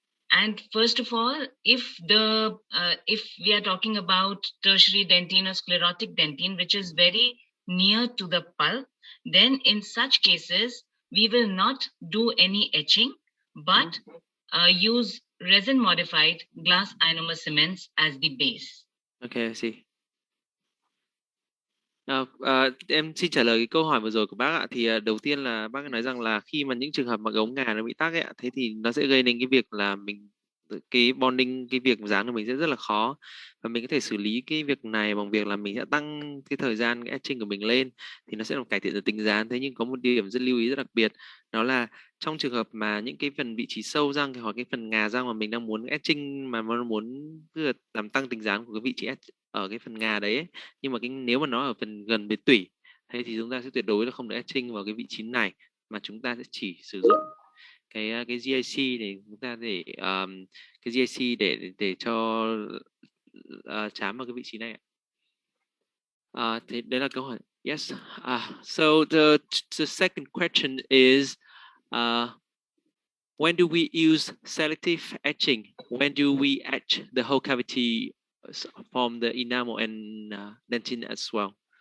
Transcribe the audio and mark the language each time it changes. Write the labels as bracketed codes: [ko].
[en] And first of all, if we are talking about tertiary dentine or sclerotic dentine, which is very near to the pulp, then in such cases, we will not do any etching, but use resin modified glass ionomer cements as the base. Okay, I see. [vi] Em xin trả lời cái câu hỏi vừa rồi của bác ạ. Thì đầu tiên là bác nói rằng là khi mà những trường hợp mà ống ngà nó bị tắc ấy, thế thì nó sẽ gây nên cái việc là cái bonding, cái việc dán của mình sẽ rất là khó, và mình có thể xử lý cái việc này bằng việc là mình sẽ tăng cái thời gian cái etching của mình lên, thì nó sẽ làm cải thiện được tính dán. Thế nhưng có một điểm rất lưu ý rất đặc biệt, đó là trong trường hợp mà những cái phần vị trí sâu răng hoặc cái phần ngà răng mà mình đang muốn etching, mà nó muốn làm tăng tính dán của cái vị trí ở cái phần ngà đấy ấy, nhưng mà nếu mà nó ở phần gần với tủy, thế thì chúng ta sẽ tuyệt đối là không được etching vào cái vị trí này, mà chúng ta sẽ chỉ sử dụng cái GIC để chúng ta để cái GIC để cho chám vào cái vị trí này. Thế đấy là câu hỏi. Yes. [en] So the second question is, when do we use selective etching? When do we etch the whole cavity from the enamel and dentine as well?